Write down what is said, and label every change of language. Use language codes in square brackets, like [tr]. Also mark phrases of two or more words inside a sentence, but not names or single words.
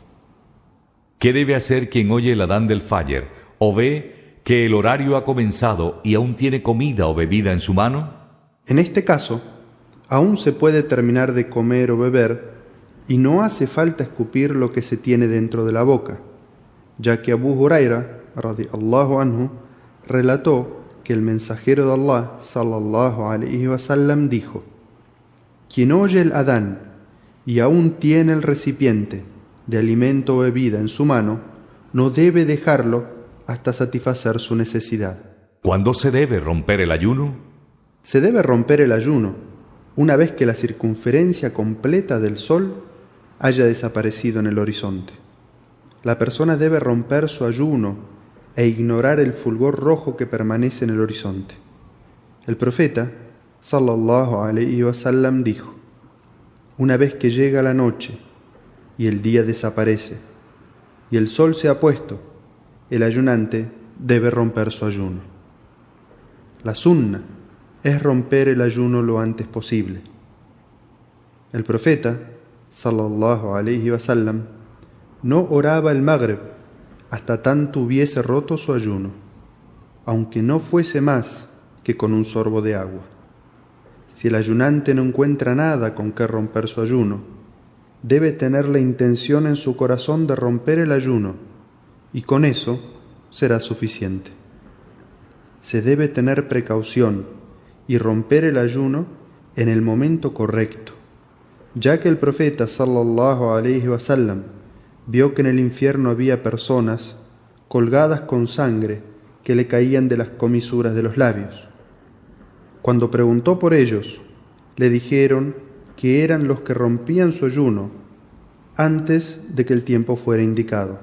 [es] ¿Qué debe hacer quien oye el adán del Fajr o ve que el horario ha comenzado y aún tiene comida o bebida en su mano? En este caso, aún se puede terminar de comer o beber y no hace falta escupir lo que se tiene dentro de la boca, ya que Abu Huraira [ar] رضي الله عنه [es] relató que el mensajero de Allah [ar] صلى الله عليه وسلم [es] dijo: quien oye el adán y aún tiene el recipiente de alimento o bebida en su mano, no debe dejarlo hasta satisfacer su necesidad. ¿Cuándo se debe romper el ayuno? Se debe romper el ayuno una vez que la circunferencia completa del sol haya desaparecido en el horizonte. La persona debe romper su ayuno e ignorar el fulgor rojo que permanece en el horizonte. El profeta [ar] صلى الله عليه وسلم [es] dijo: una vez que llega la noche y el día desaparece y el sol se ha puesto, el ayunante debe romper su ayuno. La sunna es romper el ayuno lo antes posible. El profeta, [ar] صلى الله عليه وسلم, [es] no oraba el Maghrib hasta tanto hubiese roto su ayuno, aunque no fuese más que con un sorbo de agua. Si el ayunante no encuentra nada con que romper su ayuno, debe tener la intención en su corazón de romper el ayuno, y con eso será suficiente. Se debe tener precaución y romper el ayuno en el momento correcto, ya que el profeta [ar] صلى الله عليه وسلم [es] vio que en el infierno había personas colgadas con sangre que le caían de las comisuras de los labios. Cuando preguntó por ellos, le dijeron que eran los que rompían su ayuno antes de que el tiempo fuera indicado.